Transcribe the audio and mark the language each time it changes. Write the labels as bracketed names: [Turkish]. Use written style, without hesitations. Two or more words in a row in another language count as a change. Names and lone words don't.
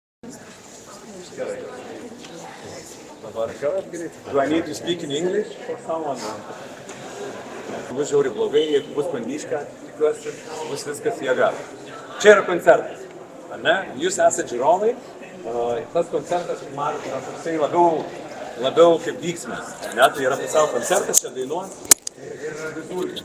[English] Do I need to speak in English for someone? [Lithuanian] Bus žiauriai blogai, jeigu bus bandyška, tikiuosi, bus viskas jėga. Čia yra koncertas, ar ne? Jūs esate žiūrovai, tas koncertas, man yra toksai labiau kaip vyksmas, ne? Tai yra pusiau koncertas, čia dainuos ir vizūrikas.